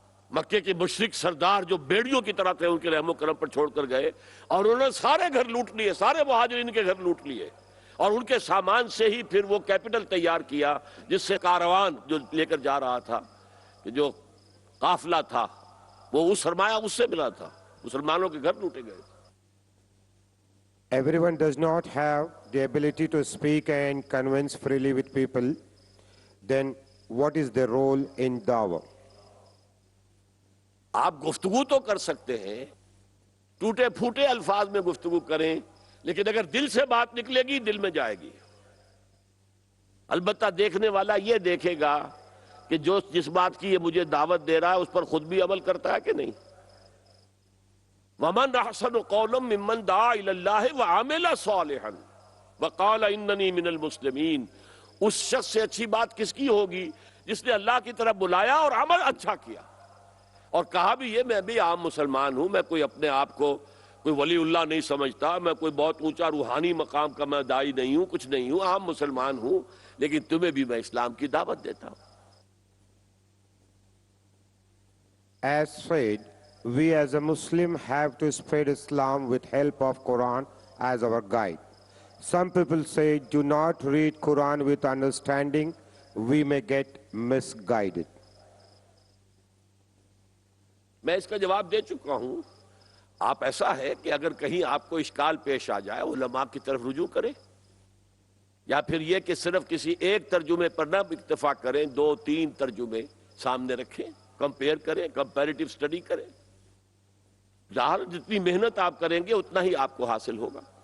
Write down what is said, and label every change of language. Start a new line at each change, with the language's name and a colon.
Urdu: مکے کے مشرک سردار جو بیڑیوں کی طرح تھے ان کے رحم و کرم پر چھوڑ کر گئے، اور انہوں نے سارے گھر لوٹ لیے، سارے مہاجرین کے گھر لوٹ لیے، اور ان کے سامان سے ہی پھر وہ کیپٹل تیار کیا جس سے کاروان جو لے کر جا رہا تھا، کہ جو قافلہ تھا وہ اس سرمایہ اس سے ملا تھا، مسلمانوں کے گھر لوٹے گئے تھے۔
English: Everyone does not have the ability to speak and convince freely with people. Then what is their role in dawah?
Urdu: آپ گفتگو تو کر سکتے ہیں، ٹوٹے پھوٹے الفاظ میں گفتگو کریں، لیکن اگر دل سے بات نکلے گی دل میں جائے گی۔ البتہ دیکھنے والا یہ دیکھے گا کہ جو جس بات کی یہ مجھے دعوت دے رہا ہے اس پر خود بھی عمل کرتا ہے کہ نہیں۔
Arabic: وَمَنْ أَحْسَنُ قَوْلًا مِّمَّنْ دَعَا إِلَى اللَّهِ وَعَمِلَ صَالِحًا وَقَالَ إِنَّنِي مِنَ الْمُسْلِمِينَ۔
Urdu: اس شخص سے اچھی بات کس کی ہوگی جس نے اللہ کی طرف بلایا اور عمل اچھا کیا، اور کہا بھی یہ میں بھی عام مسلمان ہوں، میں کوئی اپنے آپ کو کوئی ولی اللہ نہیں سمجھتا، میں کوئی بہت اونچا روحانی مقام کا میں داعی نہیں ہوں، کچھ نہیں ہوں، عام مسلمان ہوں، لیکن تمہیں بھی میں اسلام کی دعوت دیتا ہوں۔
English: As said, we as a Muslim have to spread Islam with help of Quran as our guide. Some people say, do not read Quran with understanding, we may get misguided.
Urdu: میں اس کا جواب دے چکا ہوں۔ آپ ایسا ہے کہ اگر کہیں آپ کو اشکال پیش آ جائے علماء کی طرف رجوع کریں، یا پھر یہ کہ صرف کسی ایک ترجمے پر نہ اکتفا کریں، 2-3 ترجمے سامنے رکھیں، کمپیئر کریں، کمپیریٹیو سٹڈی کریں، ظاہر جتنی محنت آپ کریں گے اتنا ہی آپ کو حاصل ہوگا۔